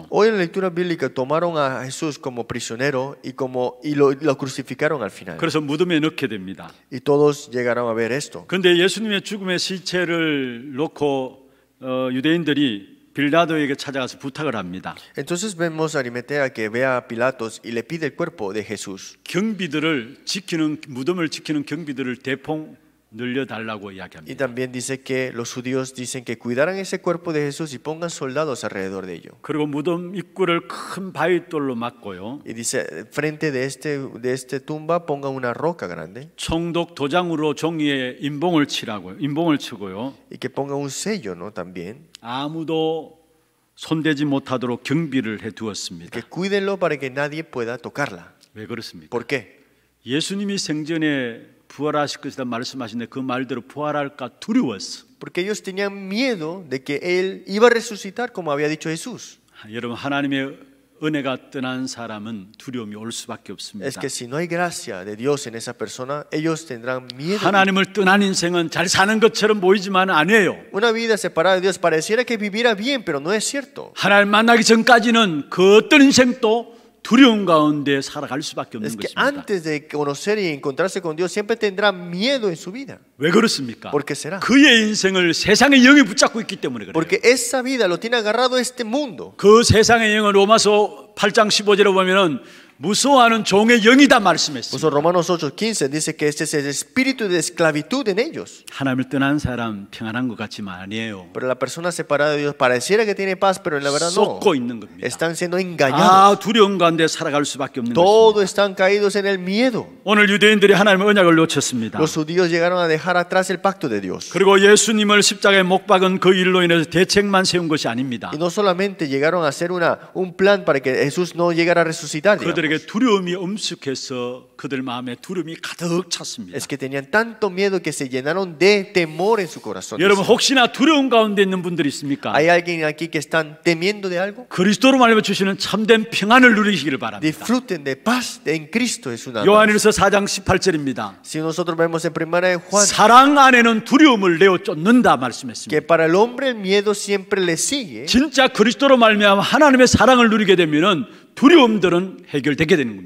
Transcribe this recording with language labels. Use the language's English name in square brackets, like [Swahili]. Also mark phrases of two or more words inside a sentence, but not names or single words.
[Spanish] Hoy en la lectura bíblica tomaron a Jesús como prisionero y lo crucificaron al final. [Korean] 그래서 무덤에 넣게 됩니다. [Spanish] Y todos llegaron a ver esto. [Korean] 그런데 예수님의 죽음의 시체를 놓고 유대인들이 빌라도에게 찾아가서 부탁을 합니다. [Spanish] Entonces vemos a Arimatea que ve a Pilatos y le pide el cuerpo de Jesús. [Korean] 경비들을 지키는 무덤을 지키는 경비들을 대폭 늘려달라고 [Spanish] Y [Korean] 이야기합니다. [Spanish] también dice que los judíos dicen que cuidaran ese cuerpo de Jesús y pongan soldados alrededor de ello. [Korean] 그리고 무덤 입구를 큰 바위돌로 막고요. [Spanish] Y dice, frente de este tumba pongan una roca grande [Korean] 총독 도장으로 종이에 인봉을 치고요. [Spanish] y que pongan un sello, ¿no? También. [Korean] 아무도 손대지 못하도록 경비를 해두었습니다. [Spanish] Que cuídenlo para que nadie pueda tocarla. [Korean] 왜 그렇습니까? [Spanish] ¿Por qué? [Korean] 예수님이 생전에 부활하실 것이다 말씀하신데 그 말대로 부활할까 두려웠어. [Spanish] Porque ellos tenían miedo de que Él iba a resucitar como había dicho Jesús. [Korean] 여러분 하나님의 은혜가 떠난 사람은 두려움이 올 수밖에 없습니다. [Spanish] Es que si no hay gracia de Dios en esa persona, ellos tendrán miedo. [Korean] 하나님을 떠난 인생은 잘 사는 것처럼 보이지만 아니에요. [Spanish] Una vida separada de Dios pareciera que viviera bien, pero no es cierto. [Korean] 하나님 만나기 전까지는 그 어떤 인생도 두려움 가운데 살아갈 수밖에 없는 [Spanish] Es que [Korean] 것입니다. [Spanish] antes de conocer y encontrarse con Dios siempre tendrá miedo en su vida. [Korean] 왜 그렇습니까? [Spanish] ¿Por qué será? [Korean] 그의 인생을 세상의 영이 붙잡고 있기 때문에 그래요. [Spanish] Porque esa vida lo tiene agarrado este mundo. [Korean] 그 세상의 영은 로마서 8장 15절에 보면은 무서워하는 종의 영이다 말씀했습니다. [Spanish] Por eso Romanos 8:15 dice que este es el espíritu de esclavitud en ellos. [Korean] 하나님을 떠난 사람 평안한 것 같지만 아니에요. [Spanish] Pero la persona separada de Dios pareciera que tiene paz, pero en la verdad no. [Korean] 쏟고 있는 겁니다. [Spanish] Están siendo engañados. [Korean] 두려움 가운데 살아갈 수밖에 없는 [Spanish] Todos [Korean] 것입니다. [Spanish] están caídos en el miedo. [Korean] 오늘 유대인들이 하나님의 언약을 놓쳤습니다. [Spanish] Los judíos llegaron a dejar atrás el pacto de Dios. [Korean] 그리고 예수님을 십자가에 못 박은 그 일로 인해서 대책만 세운 것이 아닙니다. [Spanish] Y no solamente llegaron a hacer un plan para que Jesús no llegara a resucitar, digamos. [Korean] 그들에게 두려움이 엄숙해서 그들 마음에 두려움이 가득 찼습니다. [Spanish] Es que tenían tanto miedo que se llenaron de temor en su corazón. [Korean] 여러분 혹시나 두려움 가운데 있는 분들이 있습니까? [Spanish] ¿Hay alguien aquí que están temiendo de algo? [Korean] 그리스도로 말미암아 주시는 참된 평안을 누리시기를 바랍니다. [Spanish] Disfruten de paz en Cristo es una paz. [Korean] 요한일서 4장 18절입니다. [Spanish] Si nosotros vemos en primera de Juan [Korean] 사랑 안에는 두려움을 내어 쫓는다 [Spanish] que [Korean] 말씀했습니다. [Spanish] para el hombre el miedo siempre le sigue, [Korean] 진짜 그리스도로 말미암아 하나님의 사랑을 누리게 되면은 두려움들은 해결되게 되는 겁니다.